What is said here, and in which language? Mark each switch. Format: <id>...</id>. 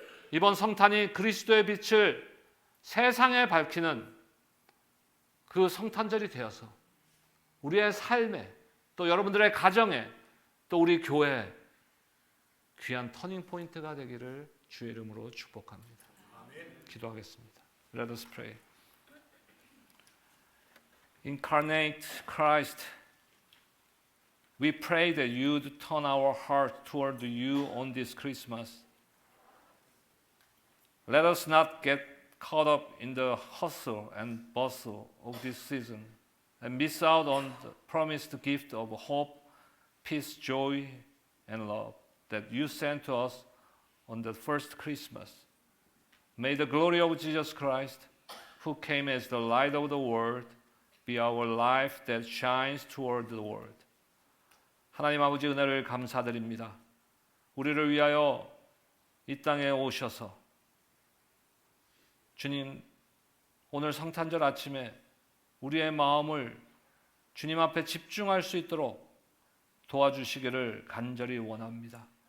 <ko>이번 성탄이 그리스도의 빛을 세상에 밝히는 그 성탄절이 되어서 우리의 삶에 또 여러분들의 가정에 또 우리 교회에 귀한 터닝 포인트가 되기를 주의 이름으로 축복합니다. 기도하겠습니다.</ko> <en>Let us pray. Incarnate Christ, we pray that you'd turn our heart toward you on this Christmas. Let us not get caught up in the hustle and bustle of this season and miss out on the promised gift of hope, peace, joy, and love that you sent to us on the first Christmas. May the glory of Jesus Christ, who came as the light of the world, be our life that shines toward the world.</en> <ko>하나님 아버지 은혜를 감사드립니다. 우리를 위하여 이 땅에 오셔서 주님, 오늘 성탄절 아침에 우리의 마음을 주님 앞에 집중할 수 있도록 도와주시기를 간절히 원합니다.</ko>